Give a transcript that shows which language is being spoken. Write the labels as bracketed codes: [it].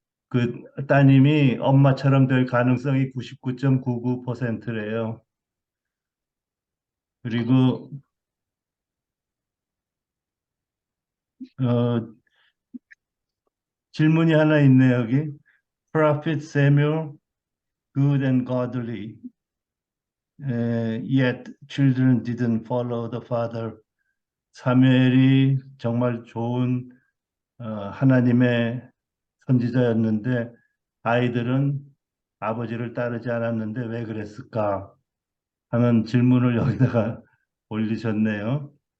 [ko] 그 따님이 엄마처럼 될 가능성이 99.99%래요. 그리고 질문이 하나 있네요, 여기. [en] Prophet Samuel, good and godly, yet children didn't follow the father. [ko] 사무엘이 정말 좋은 하나님의 선지자였는데 아이들은 아버지를 따르지 않았는데 왜 그랬을까 하는 질문을 여기다가 올리셨네요.